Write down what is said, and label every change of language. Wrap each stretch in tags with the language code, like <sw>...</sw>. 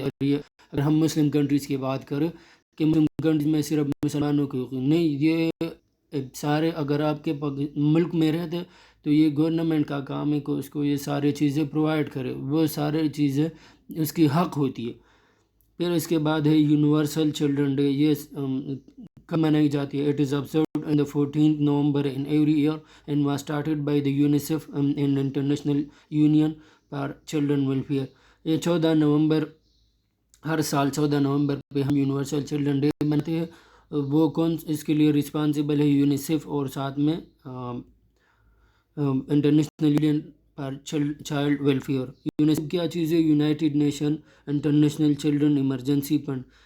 <ur>اور یہ اگر ہم مسلم کنٹریز کی بات کریں کہ مسلم کنٹریز میں صرف مسلمانوں کی نہیں، یہ سارے اگر آپ کے ملک میں رہتے تو یہ گورنمنٹ کا کام ہے کہ اس کو یہ سارے چیزیں پرووائڈ کرے، وہ سارے چیزیں اس کی حق ہوتی ہے. پھر اس کے بعد ہے یونیورسل چلڈرن ڈے. یہ کب منائی جاتی ہے؟</ur> <en>It is observed on the 14th November in every year and was started by the UNICEF and International Union for Children Welfare.</en> <ur>یہ 14 نومبر ہر سال 14 نومبر پہ ہم یونیورسل چلڈرن ڈے مناتے ہیں. وہ کون اس کے لیے رسپانسبل ہے؟ یونیسیف اور ساتھ میں international union for child welfare. UNICEF کیا چیز ہے؟ United nation international children emergency fund.</ur>